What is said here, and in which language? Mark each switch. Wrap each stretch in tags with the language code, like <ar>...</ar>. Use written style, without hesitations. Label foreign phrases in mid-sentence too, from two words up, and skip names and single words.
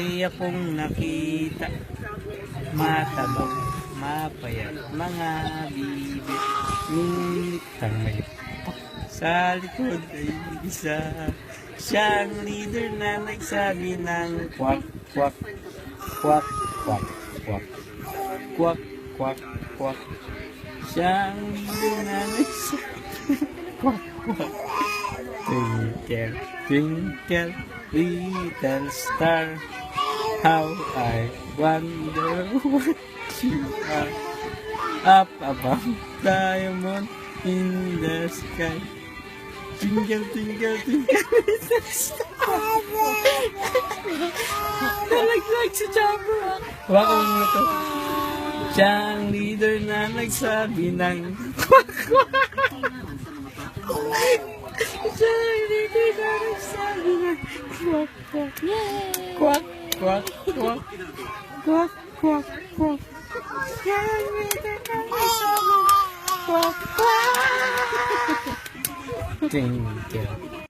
<tl>May akong nakita, matabang, mapayat, mga bibit, ngunit ang may pak sa likod ay isa. Siyang leader na nagsabi ng kwak, kwak, kwak, kwak, kwak, kwak, kwak, kwak. Siyang leader na nagsabi kwak, kwak.</tl> <en>Twinkle, twinkle, little star, how I wonder what you are. Up above, diamond in the sky. Twinkle, twinkle, twinkle, little star.</en> <tl>Nalaglag si Jabber. Waka mo na to. Siyang leader na nagsabi ng kwak, kwak. Siyang leader na nagsabi ng kwak, kwak. Kwak, kwak, kwak. Kwak, kwak, kwak. Siyang leader na nagsabi ng kwak, kwak.</tl> <en>Twinkle.</en>